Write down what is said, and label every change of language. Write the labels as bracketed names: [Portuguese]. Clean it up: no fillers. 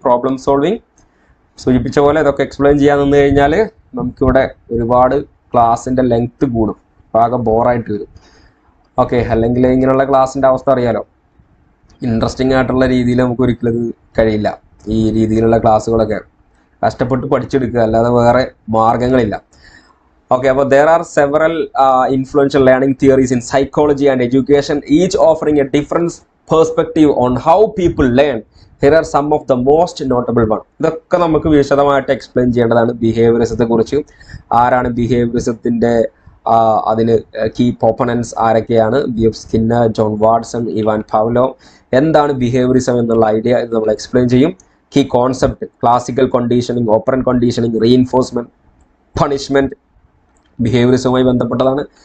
[Malayalam] Problem solving സൂചിപ്പിച്ച പോലെ ഇതൊക്കെ എക്സ്പ്ലെയിൻ ചെയ്യാൻ നിന്ന് കഴിഞ്ഞാൽ നമുക്കിവിടെ ഒരുപാട് ക്ലാസിന്റെ ലെങ്ത് കൂടും, ആകെ ബോറായിട്ട് വരും. ഓക്കെ, അല്ലെങ്കിൽ ഇങ്ങനെയുള്ള ക്ലാസിന്റെ അവസ്ഥ അറിയാലോ, ഇൻട്രസ്റ്റിംഗ് ആയിട്ടുള്ള രീതിയിൽ നമുക്ക് ഒരിക്കലും കഴിയില്ല. ഈ രീതിയിലുള്ള ക്ലാസ്സുകളൊക്കെ കഷ്ടപ്പെട്ട് പഠിച്ചെടുക്കുക, അല്ലാതെ വേറെ മാർഗങ്ങളില്ല. ഓക്കെ, അപ്പോൾ [English] there are several influential learning theories in psychology and education, each offering a different perspective on how people learn. Here are some of the most notable one. [Malayalam] ഇതൊക്കെ നമുക്ക് വിശദമായിട്ട് എക്സ്പ്ലെയിൻ ചെയ്യേണ്ടതാണ്. ബിഹേവിയറിസത്തെ കുറിച്ച്, ആരാണ് ബിഹേവിയറിസത്തിന്റെ അതിന് കീ ഓപ്പണൻസ് ആരൊക്കെയാണ്, BF Skinner, John Watson, Ivan പാവ്ലോ. എന്താണ് behaviourism എന്നുള്ള ഐഡിയ ഇത് നമ്മൾ എക്സ്പ്ലെയിൻ ചെയ്യും. Key concept, classical conditioning, operant conditioning, reinforcement, punishment ബിഹേവിയറിസവുമായി ബന്ധപ്പെട്ടതാണ്.